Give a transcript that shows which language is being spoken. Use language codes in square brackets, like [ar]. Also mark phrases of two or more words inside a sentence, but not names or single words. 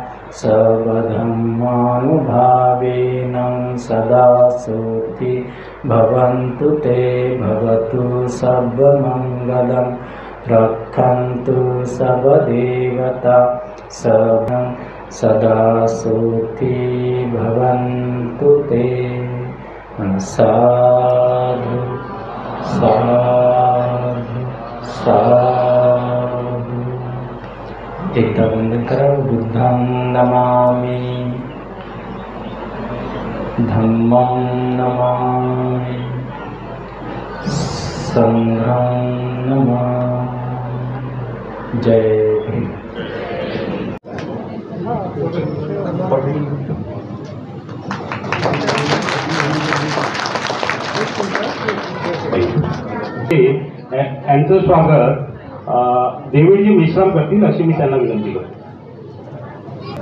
[pi] सर्वधर्मानुभावेन सदा सुखी भवन्तु ते भवतु सर्वमङ्गलं रक्षन्तु सर्वदेवता सदा सुखी भवन्तु ते. साधु साधु साधु. [mr] एकदा वंदन करा. [pi] बुद्धं नमामि, धम्मं नमामि, संघं नमामि. [mr] जय भीम. यांचं स्वागत देवीजी मिश्राम करतील अशी मी त्यांना विनंती करतो.